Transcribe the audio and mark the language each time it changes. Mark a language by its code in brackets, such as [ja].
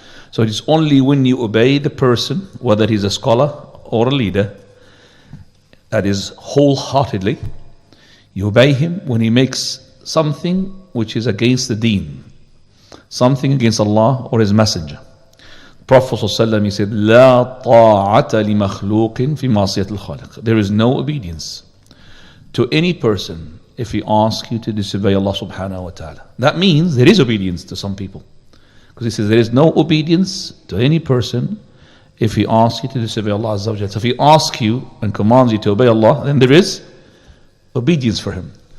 [en] So it is only when you obey the person, whether he's a scholar or a leader, that is wholeheartedly, you obey him when he makes something which is against the deen, something against Allah or his messenger. Prophet ﷺ, he said, [ar] لا طاعة لمخلوق في معصية الخالق. [en] There is no obedience to any person if he asks you to disobey Allah subhanahu wa ta'ala. That means there is obedience to some people. Because he says there is no obedience to any person if he asks you to disobey Allah Azza wa Jalla. So if he asks you and commands you to obey Allah, then there is obedience for him.